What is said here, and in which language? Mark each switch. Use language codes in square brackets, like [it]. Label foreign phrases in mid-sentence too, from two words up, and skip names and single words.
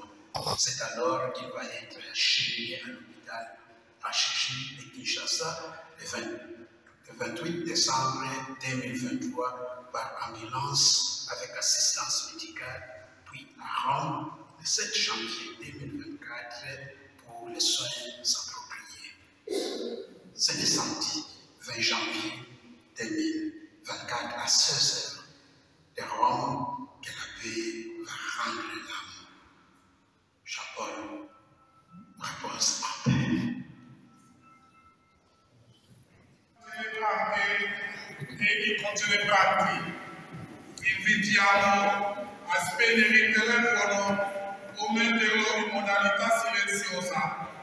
[fr] C'est alors qu'il va être cheminé à l'hôpital HJ de Kinshasa le 28 décembre 2023 par ambulance avec assistance médicale, puis à Rome le 7 janvier 2024 pour les soins appropriés. C'est le samedi 20 janvier 2024 à 16h de Rome que l'abbé va rendre l'âme. Jean-Paul repose en paix. E continue parti. [it] Invitiamo a spegnere il telefono o metterlo in modalità silenziosa.